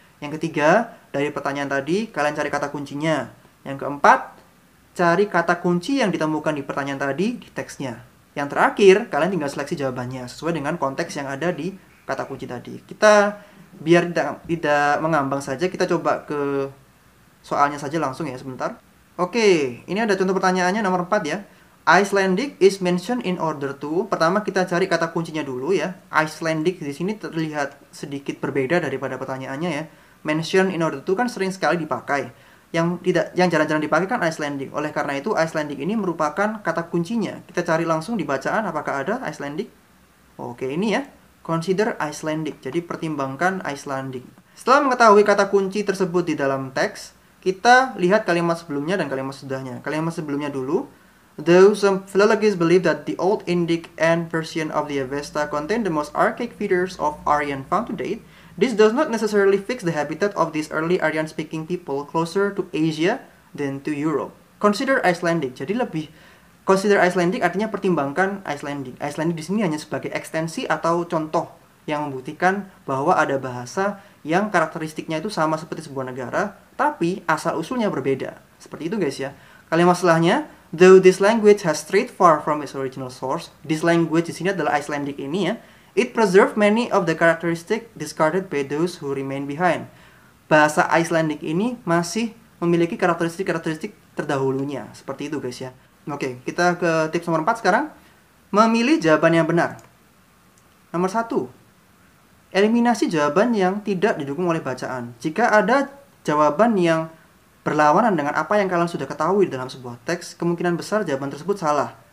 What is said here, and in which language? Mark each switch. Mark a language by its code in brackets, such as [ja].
[id] Yang ketiga, dari pertanyaan tadi, kalian cari kata kuncinya. Yang keempat, cari kata kunci yang ditemukan di pertanyaan tadi di teksnya. Yang terakhir, kalian tinggal seleksi jawabannya sesuai dengan konteks yang ada di kata kunci tadi. Kita biar tidak mengambang saja, kita coba ke soalnya saja langsung ya sebentar. Oke, ini ada contoh pertanyaannya nomor 4 ya. [en] Icelandic is mentioned in order to. [id] Pertama kita cari kata kuncinya dulu ya. Icelandic di sini terlihat sedikit berbeda daripada pertanyaannya ya. [en] Mention in order to [id] kan sering sekali dipakai. Yang jarang-jarang dipakai kan Icelandic. Oleh karena itu Icelandic ini merupakan kata kuncinya. Kita cari langsung di bacaan apakah ada Icelandic. Oke, ini ya. [en] Consider Icelandic. [id] Jadi pertimbangkan Icelandic. Setelah mengetahui kata kunci tersebut di dalam teks, kita lihat kalimat sebelumnya dan kalimat sesudahnya. Kalimat sebelumnya dulu. [en] Though some philologists believe that the Old Indic and Persian of the Avesta contain the most archaic features of Aryan found to date, this does not necessarily fix the habitat of these early Aryan-speaking people closer to Asia than to Europe. Consider Icelandic. [id] Jadi [en] consider [id] Icelandic artinya pertimbangkan Icelandic. Icelandic di sini hanya sebagai ekstensi atau contoh yang membuktikan bahwa ada bahasa yang karakteristiknya itu sama seperti sebuah negara, tapi asal-usulnya berbeda. Seperti itu guys ya. [en] Kalimat setelahnya, though this language has strayed far from its original source, this language [id] di sini adalah [en] Icelandic [id] ini ya, [en] it preserved many of the characteristics discarded by those who remain behind. [id] Bahasa Icelandic ini masih memiliki karakteristik terdahulunya. Seperti itu guys ya. Oke, kita ke tips nomor 4 sekarang. Memilih jawaban yang benar. Nomor 1. Eliminasi jawaban yang tidak didukung oleh bacaan. Jika ada jawaban yang berlawanan dengan apa yang kalian sudah ketahui dalam sebuah teks, kemungkinan besar jawaban tersebut salah.